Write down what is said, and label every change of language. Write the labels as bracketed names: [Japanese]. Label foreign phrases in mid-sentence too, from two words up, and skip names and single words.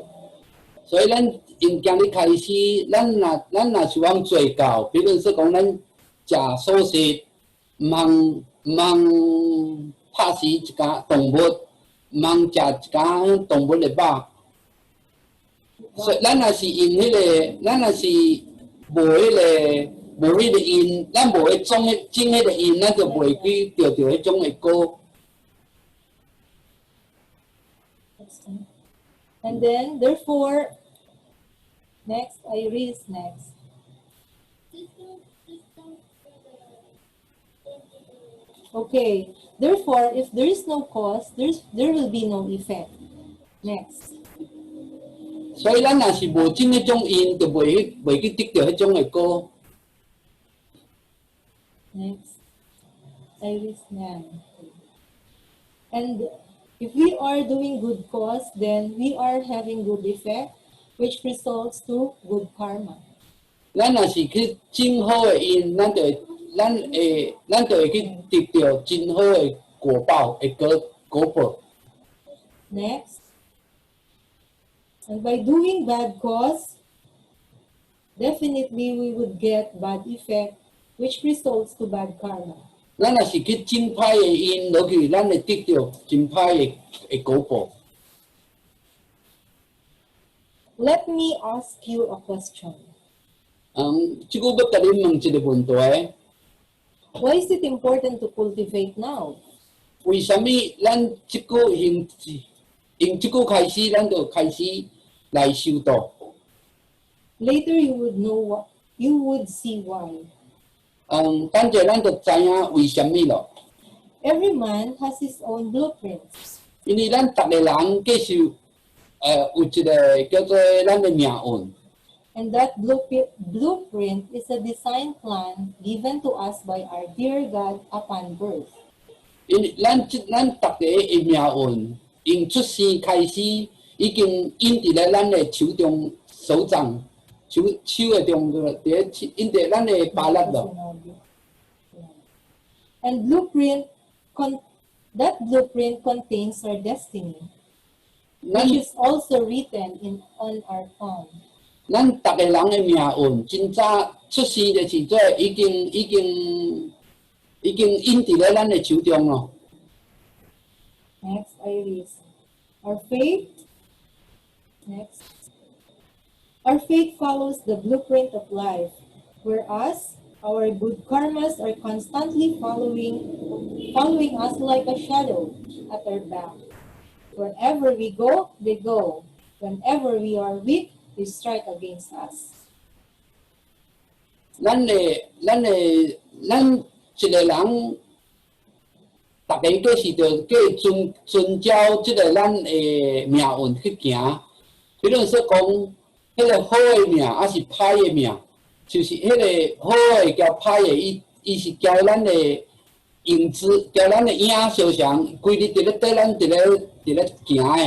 [Min Nan Chinese] 所以咱因今日开始，咱若是往做到，比如说讲，咱食素食，毋通拍死一家动物，毋通食一家动物的肉。所以咱若是因迄个，咱若是无迄个因，咱无去种迄个因，咱就袂去得到迄种的果。 [English] And then, therefore, next, Iris next. Okay, therefore, if there is no cause, there will be no effect. Next. [Min Nan Chinese] 所以咱若是无种迄种因，就袂去得到迄种的果。 [English] Next. Iris Nan. And if we are doing good cause, then we are having good effect, which results to good karma. [Min Nan Chinese] 咱若是去种好的因，咱就会去得到真好的果报的果报。 [English] Next. And by doing bad cause, definitely we would get bad effect, which results to bad karma. [Min Nan Chinese] 咱若是去真歹的因落去，咱会得到真歹的果报。 [English] Let me ask you a question. [Min Nan Chinese] 即句要甲你问一个问题： [English] Why is it important to cultivate now? [Min Nan Chinese] 为什么咱即句用即句开始，咱就开始来修道？ [English] Later you would see why. [Min Nan Chinese] 等者咱就知影为什么咯。 [English] Every man has his own blueprints. [Min Nan Chinese] 因为咱逐个人计是有一个叫做咱的命运。 [English] And that blueprint is a design plan given to us by our dear God upon birth. [Min Nan Chinese] 因为咱逐个的命运，从出生开始，已经印伫咧咱的手中手掌，手的中个，印伫咱的巴力咯。 [English] And that blueprint contains our destiny, [Min Nan Chinese] 咱 [English] which is also written on our palm. [Min Nan Chinese] 咱逐个人的命运，真早出生的时阵，已经印伫咧咱的手中咯。 [English] Next, Iris. Our faith. Next. Our faith follows the blueprint of life, whereas our good karmas are constantly following us like a shadow at our back. Wherever we go, they go. Whenever we are weak, they strike against us. [Min Nan Chinese] 咱一个人，大家皆是着遵照即个咱的命运去行。比如说讲，迄个好的命，还是歹的命，就是迄个好的甲歹的，伊是交咱的影子，交咱的影相像，规日伫咧缀咱伫咧行的。